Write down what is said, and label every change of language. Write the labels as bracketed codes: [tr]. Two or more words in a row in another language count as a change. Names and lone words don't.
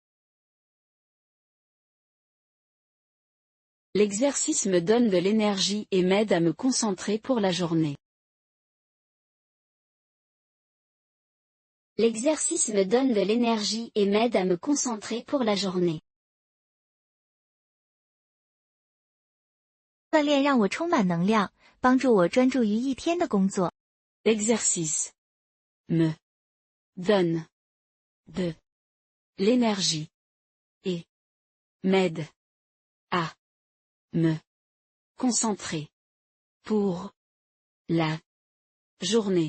[fr] L'exercice me donne de l'énergie et m'aide à me concentrer pour la journée. L'exercice me donne de l'énergie et m'aide à me concentrer pour la journée. [zh] 锻炼让我充满能量，帮助我专注于一天的工作。 [fr] L'exercice me donne de l'énergie et m'aide à me concentrer pour la journée.